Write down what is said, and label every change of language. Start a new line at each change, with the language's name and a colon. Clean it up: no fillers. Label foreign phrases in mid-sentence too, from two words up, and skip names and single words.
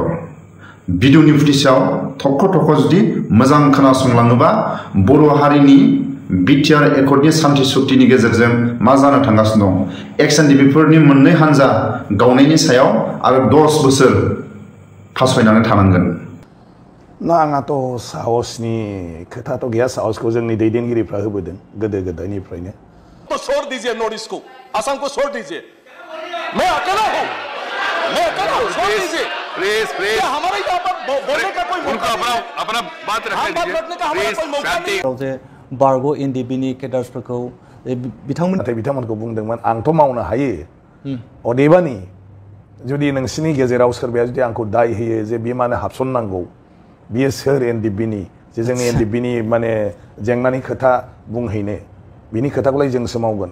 Bodo: भिडिअनि फुटेजाव थख' थख' जुदि मोजां खोनासंलाङोबा बर' हारिनि बिटिआर एकर्डनि सान्थि सुक्तिनि गेजेरजों मा जानो थांगासिनो दं, एक्स एनडिबिफोरनि मोननै हानजा गावनायनि सायाव आरो 10 बोसोर फासयनानै थानांगोन। ना आंहाथ' साहसनि खोथाथ' गैया, साहसखौ जोंनि दैदेनगिरिफ्रा होबोदों गोदो गोदायनिफ्रायनो।
Hindi: तो छोड़ दीजिए नॉर्थ ईस्ट को, असम को छोड़ दीजिए। मैं अकेला हूँ, मैं अकेला हूँ, छोड़ दीजिए प्लीज प्लीज। हमारे यहाँ पर बोलने का कोई मौका नहीं, अपना बात रखने का हमारा कोई मौका नहीं।
Bodo: बारग' एनडिबिनि केडार्सफोरखौ बिथांमोनखौ बुंदोंमोन आंथ' मावनो हायो, अदेबानि जुदि नोंसिनि गेजेराव सोरबाया जुदि आंखौ दाय होयो जे बे मानो हाबसननांगौ, बियो सोर एनडिबिनि जे जोंनि एनडिबिनि माने जेंनानि खोथा बुंहैनो, बिनि खोथाखौलाय जोंसो मावगोन।